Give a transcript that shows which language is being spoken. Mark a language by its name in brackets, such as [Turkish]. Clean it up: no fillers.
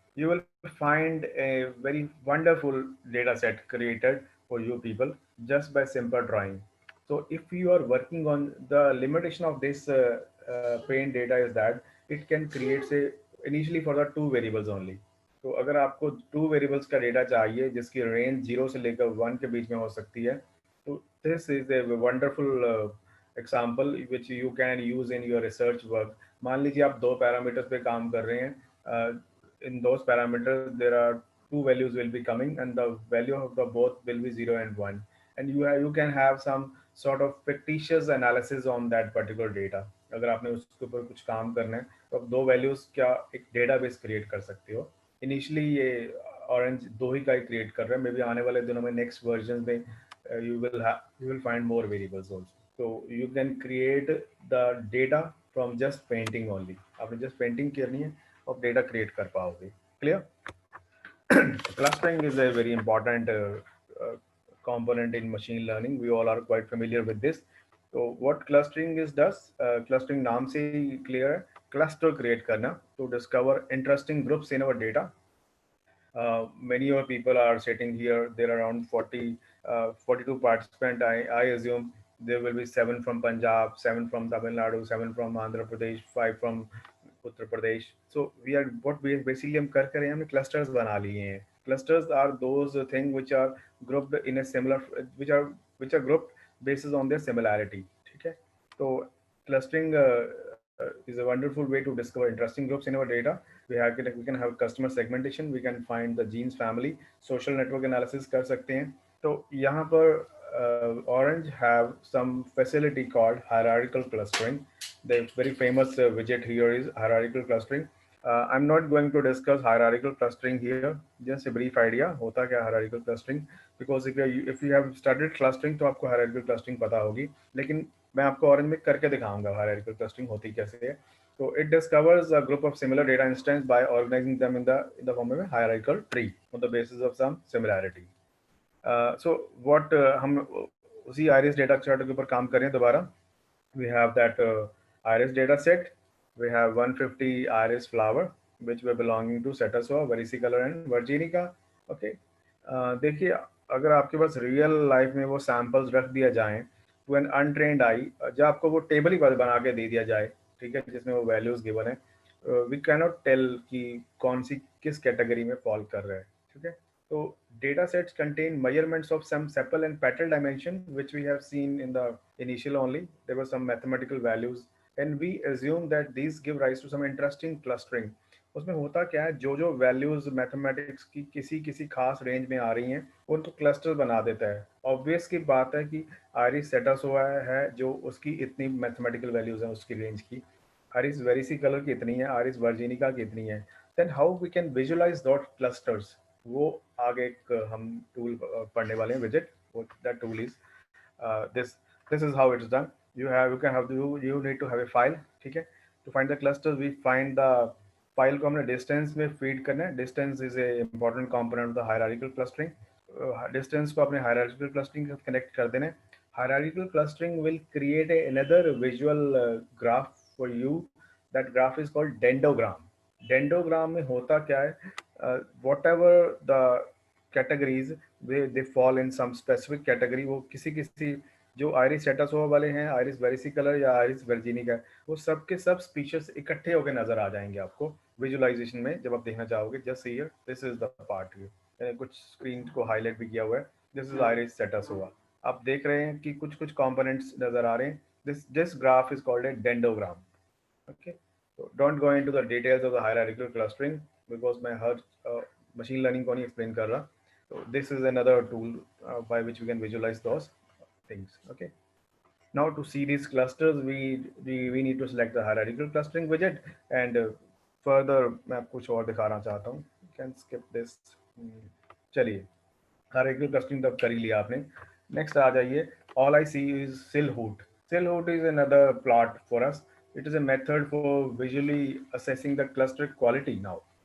[English] You will find a very wonderful data set created for you people just by simple drawing. So if you are working on, the limitation of this paint data is that it can create, say, initially for the two variables only. [Hindi] तो अगर आपको two variables का data चाहिए जिसकी range 0 से लेकर 1 के बीच में हो सकती है, तो [English] This is a wonderful example which you can use in your research work. [Hindi] मान लीजिए आप दो पैरामीटर्स पे काम कर रहे हैं. [English] In those parameters there are two values will be coming and the value of the both will be 0 and 1, and you can have some sort of fictitious analysis on that particular data. [Hindi] अगर आपने उसके ऊपर कुछ काम करना है तो आप दो वैल्यूज क्या एक डेटाबेस क्रिएट कर सकते हो. इनिशियली ये ऑरेंज 2 ही का ही क्रिएट कर रहा है, मे बी आने वाले दिनों में नेक्स्ट वर्जन में [English] you will find more variables also. So you can create the data from just painting only. [Hindi] आपने just painting करनी है और data create कर पाओगे. [English] Clear? Clustering is a very important component in machine learning. We all are quite familiar with this. So what clustering does? [Hindi] Clustering नाम से ही clear है. [English] Cluster create करना to discover interesting groups in our data. Many of people are sitting here. There are around 42 participants. I assume there will be 7 from Punjab, 7 from Tamil Nadu, 7 from Andhra Pradesh, 5 from Uttar Pradesh. So we basically [Hindi] हम कर रहे हैं, हमने clusters बना लिए हैं. [English] Clusters are those things which are grouped in a similar, which are grouped basis on their similarity. [Hindi] ठीक है? [English] तो clustering is a wonderful way to discover interesting groups in our data. We can have customer segmentation, we can find the genes family, social network analysis [Hindi] कर सकते हैं. तो यहाँ पर [English] Orange have some facility called hierarchical clustering. The very famous widget here is hierarchical clustering. I'm not going to discuss hierarchical clustering here. Just a brief idea [Hindi] होता क्या hierarchical clustering, [English] because if you have studied clustering [Hindi] तो आपको hierarchical clustering पता होगी, लेकिन मैं आपको orange में करके दिखाऊंगा hierarchical clustering होती कैसे है. [English] So it discovers a group of similar data instances by organizing them in the form of a hierarchical tree on the basis of some similarity. [Hindi] So what हम उसी iris data chart के ऊपर काम करें दोबारा. [English] We have that iris data set. We have 150 iris flower which were belonging to Cetazoa, versicolor and virginica. Okay. [Hindi] देखिए अगर आपके पास रियल लाइफ में वो सैंपल्स रख दिया जाए [English] to an untrained eye, [Hindi] जब आपको वो टेबल ही बना के दे दिया जाए, ठीक है, जिसमें वो वैल्यूज गिवन है, [English] we can not tell [Hindi] कि कौन सी किस कैटेगरी में फॉल कर रहा है. ठीक है. [English] So data sets contain measurements of some sepal and petal dimension, which we have seen in the initial only. There were some mathematical values, and we assume that these give rise to some interesting clustering. [Hindi] उसमें होता क्या है, जो values mathematics की किसी खास range में आ रही हैं उनको क्लस्टर बना देता है. ऑब्वियस की बात है कि आरिस सेटासोआ है जो उसकी इतनी मैथमेटिकल वैल्यूज हैं उसकी रेंज की, आरिस वेरिसिकलर की इतनी है, आरिस वर्जिनिका की इतनी है. [English] then how we can visualise those clusters, [Hindi] वो आगे एक हम टूल पढ़ने वाले हैं, visit. [English] That tool is this is how it is done. You need to have a file. [Hindi] ठीक है. [English] To find the clusters we find the file [Hindi] को हमने distance में feed करना है. [English] Distance is a important component of the hierarchical clustering. [Hindi] Distance को अपने hierarchical clustering से connect कर देना है. [English] Hierarchical clustering will create another visual graph for you. That graph is called dendrogram. [Hindi] Dendrogram में होता क्या है, [English] whatever the categories they fall in some specific category, [Hindi] वो किसी जो आइरिस सेटासोआ वाले हैं, आइरिस वेरिसिकलर या आइरिस वर्जिनिका, वो सब के सब स्पीशीज इकट्ठे होकर नजर आ जाएंगे आपको विजुअलाइजेशन में जब आप देखना चाहोगे. [English] just here this is the part here, [Hindi] मैंने कुछ स्क्रीन को हाईलाइट भी किया हुआ है. [English] This is iris setosa. [Hindi] आप देख रहे हैं कि कुछ कंपोनेंट्स नजर आ रहे हैं. [English] This graph is called a dendrogram. Okay. So don't go into the details of the hierarchical clustering because [Hindi] मैं हर machine learning को नहीं explain कर रहा. [English] So this is another tool by which we can visualize those things. Okay. Now to see these clusters, we need to select the hierarchical clustering widget, and further [Hindi] मैं आपको कुछ और दिखाना चाहता हूँ. [English] You can skip this. [Hindi] चलिए, hierarchical clustering तब कर ही लिया आपने. [English] Next [Hindi] आ जाइए. [English] All I see is Silhouette. Silhouette is another plot for us. It is a method for visually assessing the cluster quality now.